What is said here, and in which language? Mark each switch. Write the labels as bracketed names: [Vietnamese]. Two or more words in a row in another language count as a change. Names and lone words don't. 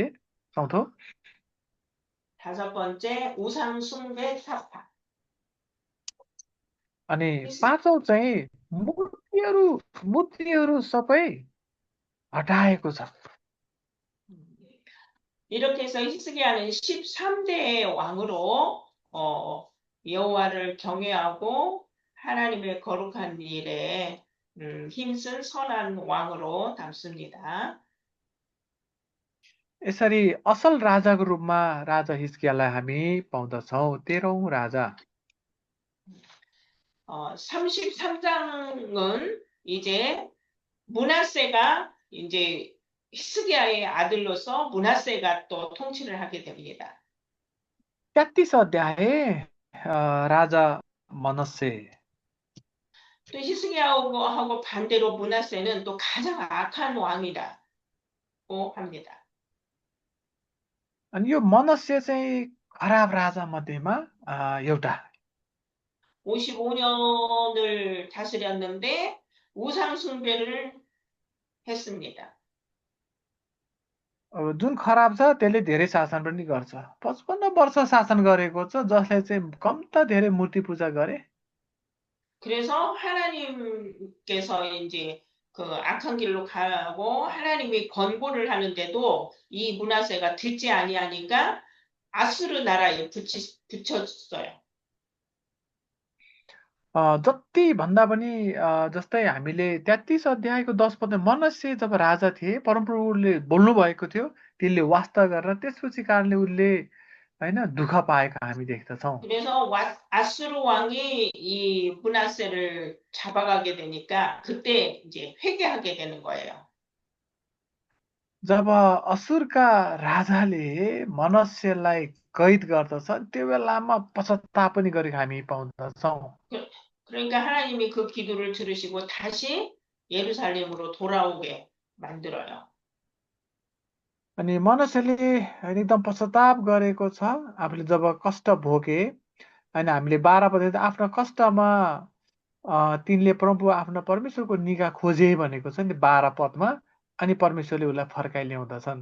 [Nepali] चौथो, [Korean] 다섯 번째, 우상 숭배 타파. [Nepali] अनि पाँचौँ चाहिँ मूर्तिहरू सबै हटाएको छ। [Korean] 이렇게 해서 히스기야는 13대의 왕으로 여호와를 경외하고 하나님의 거룩한 일에 힘쓴 선한 왕으로 남습니다. [Nepali] यसरी असल राजाको रूपमा राजा हिजकियालाई हामी पाउँदछौँ। 13औं राजा। [Korean] 33장은 이제 므낫세가 이제 히스기야의 아들로서 므낫세가 또 통치를 하게 됩니다. [Nepali] 33 अध्याय राजा मनस्से। [Korean] 또 히스기야하고 반대로 므낫세는 또 가장 악한 왕이라고 합니다. [Nepali] अनि यो मनस्से चाहिँ खराब राजा मध्येमा एउटा। [Korean] 55년을 다스렸는데 우상 숭배를 했습니다. [Nepali] जुन खराब छ त्यसले धेरै शासन पनि गर्छ। 55 वर्ष शासन गरेको छ, जसले चाहिँ कम्ता धेरै मूर्ति पूजा गरे। [Korean] 그래서 하나님께서 이제 그 악한 길로 가고 하나님이 권고를 하는데도 이 므낫세가 듣지 아니하니까 아수르 나라에 붙였어요. [Nepali] जति भन्दा पनि जस्तै हामीले 33 अध्यायको 10 पद मनश्शे जब राजा थिए परमप्रभुले बोल्नु भएको थियो त्यसले वास्ता गरेर त्यसपछि कारणले उसले होइन दुःख पाएको हामी देख्दछौँ। [Korean] 그래서 아수르 왕이 이 므낫세를 잡아가게 되니까 그때 이제 회개하게 되는 거예요. [Nepali] जब असुरका राजाले मनश्शेलाई कैद गर्दछ त्यो बेलामा पश्चाताप पनि गरेको हामी पाउँदछौँ। [Korean] 그러니까 하나님이 그 기도를 들으시고 다시 예루살렘으로 돌아오게 만들어요. [Nepali] अनि मनश्शेले एकदम पश्चाताप गरेको छ आफूले जब कष्ट भोगे अनि हामीले 12 पद आफ्नो कष्टमा तिनले प्रभु आफ्नो परमेश्वरको निगा खोजे भनेको छ नि 12 पदमा अनि परमेश्वरले उसलाई फर्काइ ल्याउँदछन्।